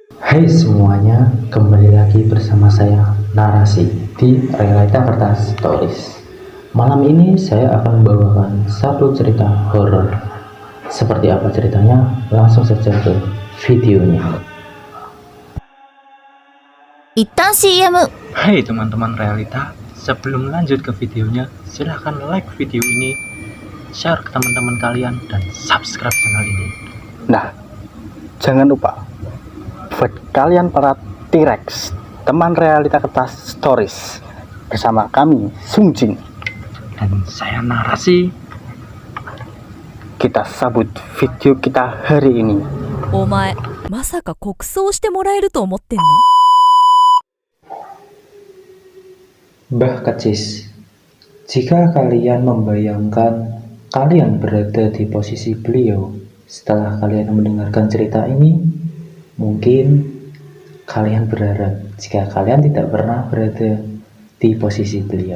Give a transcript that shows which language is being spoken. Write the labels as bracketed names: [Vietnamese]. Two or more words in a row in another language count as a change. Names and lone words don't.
[Indonesian] Hai semuanya, kembali lagi bersama saya Narasi di Realita Kertas Stories. Malam ini saya akan membawakan satu cerita horor. Seperti apa ceritanya? Langsung saja ke videonya. [Japanese] 一旦 CM [Indonesian] Hai teman-teman realita, sebelum lanjut ke videonya, silahkan like video ini, share ke teman-teman kalian, dan subscribe channel ini. Nah, jangan lupa buat kalian para T-Rex, teman realita kertas stories, bersama kami Sungjin, Dan saya Narasi. kita sambut video kita hari ini. [Japanese] お前まさか国葬してもらえると思ってんの？ [Indonesian] Mbah Kecis, jika kalian membayangkan kalian berada di posisi beliau setelah kalian mendengarkan cerita ini, mungkin kalian berharap jika kalian tidak pernah berada di posisi beliau.